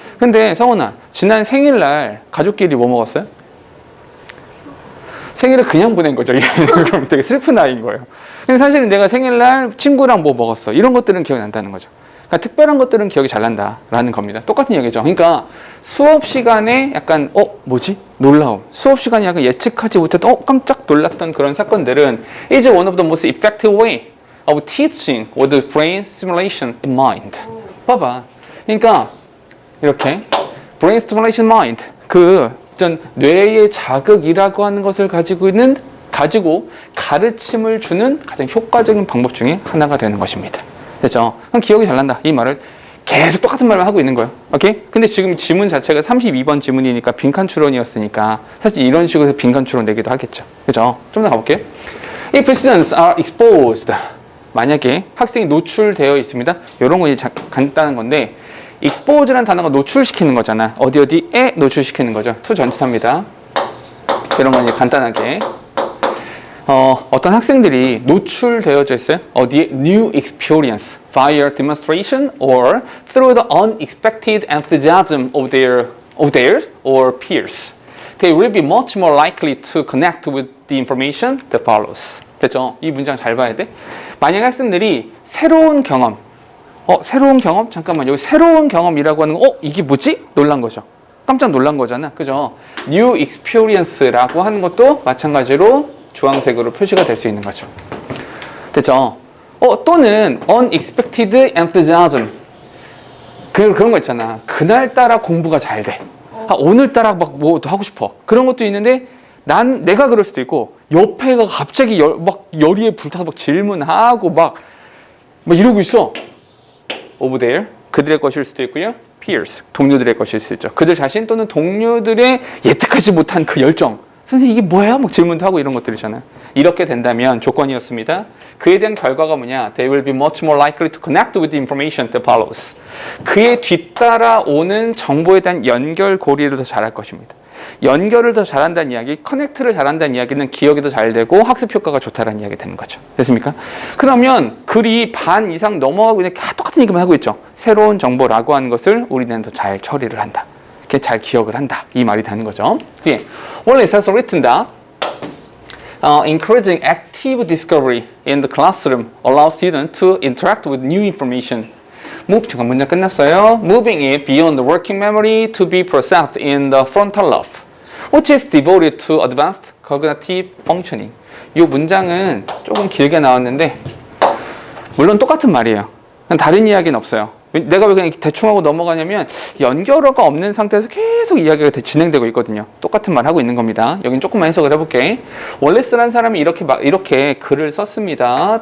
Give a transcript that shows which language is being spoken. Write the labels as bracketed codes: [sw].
[ko] 근데 성훈아, 지난 생일날 가족끼리 뭐 먹었어요? 생일을 그냥 보낸 거죠. 그럼 되게 슬픈 아이인 거예요. 근데 사실은 내가 생일날 친구랑 뭐 먹었어, 이런 것들은 기억이 난다는 거죠. 그러니까 특별한 것들은 기억이 잘 난다라는 겁니다. 똑같은 얘기죠. 그러니까 수업 시간에 약간 뭐지? 놀라움. 수업 시간에 약간 예측하지 못했던 깜짝 놀랐던 그런 사건들은 [en] is one of the most effective way of teaching with the brain stimulation in mind. [ko] 봐봐. 그러니까 이렇게 [en] brain stimulation mind, [ko] 그 어떤 뇌의 자극이라고 하는 것을 가지고 가르침을 주는 가장 효과적인 방법 중에 하나가 되는 것입니다. 됐죠? 그럼 기억이 잘 난다, 이 말을 계속 똑같은 말만 하고 있는 거예요. 오케이? 근데 지금 지문 자체가 32번 지문이니까 빈칸 추론이었으니까 사실 이런 식으로 빈칸 추론 내기도 하겠죠. 그죠? 좀 더 가볼게요. [en] If students are exposed, [ko] 만약에 학생이 노출되어 있습니다. 이런 거 간단한 건데 expose라는 단어가 노출시키는 거잖아. 어디에 노출시키는 거죠. to 전치사입니다. 이런 건 이제 간단하게 어떤 학생들이 노출되어져 있어요. 어디에? [en] New experience via demonstration or through the unexpected enthusiasm of their or peers. They will be much more likely to connect with the information that follows. [ko] 됐죠? 이 문장 잘 봐야 돼. 만약 학생들이 새로운 경험, 새로운 경험? 잠깐만, 여기 새로운 경험이라고 하는 거, 이게 뭐지? 놀란 거죠. 깜짝 놀란 거잖아. 그죠? [en] New experience [ko] 라고 하는 것도 마찬가지로 주황색으로 표시가 될 수 있는 거죠. 됐죠? 또는 [en] unexpected enthusiasm. [ko] 그런 거 있잖아. 그날따라 공부가 잘 돼. 오늘따라 막 뭐 하고 싶어. 그런 것도 있는데 내가 그럴 수도 있고 옆에가 갑자기 열의에 불타서 막 질문하고 막 이러고 있어. [en] over there. [ko] 그들의 것일 수도 있고요. [en] peers. [ko] 동료들의 것일 수도 있죠. 그들 자신 또는 동료들의 예측하지 못한 그 열정. 선생님 이게 뭐야? 막 질문도 하고 이런 것들이잖아요. 이렇게 된다면 조건이었습니다. 그에 대한 결과가 뭐냐? [en] They will be much more likely to connect with the information that follows. [ko] 그에 뒤따라 오는 정보에 대한 연결고리를 더 잘할 것입니다. 연결을 더 잘한다는 이야기, 커넥트를 잘한다는 이야기는 기억이 더 잘 되고 학습 효과가 좋다는 이야기 되는 거죠. 됐습니까? 그러면 글이 반 이상 넘어가고 그냥 똑같은 얘기만 하고 있죠. 새로운 정보라고 하는 것을 우리는 더 잘 처리를 한다. 이렇게 잘 기억을 한다. 이 말이 되는 거죠. 뒤에 [en] Wallace has written that encouraging active discovery in the classroom allows students to interact with new information. [ko] 잠깐 문장 끝났어요. [en] Moving it beyond the working memory to be processed in the frontal lobe, which is devoted to advanced cognitive functioning. [ko] 이 문장은 조금 길게 나왔는데 물론 똑같은 말이에요. 다른 이야기는 없어요. 내가 왜 그냥 대충 하고 넘어가냐면 연결어가 없는 상태에서 계속 이야기가 진행되고 있거든요. 똑같은 말 하고 있는 겁니다. 여긴 조금만 해석을 해볼게. 월레스라는 사람이 이렇게 글을 썼습니다.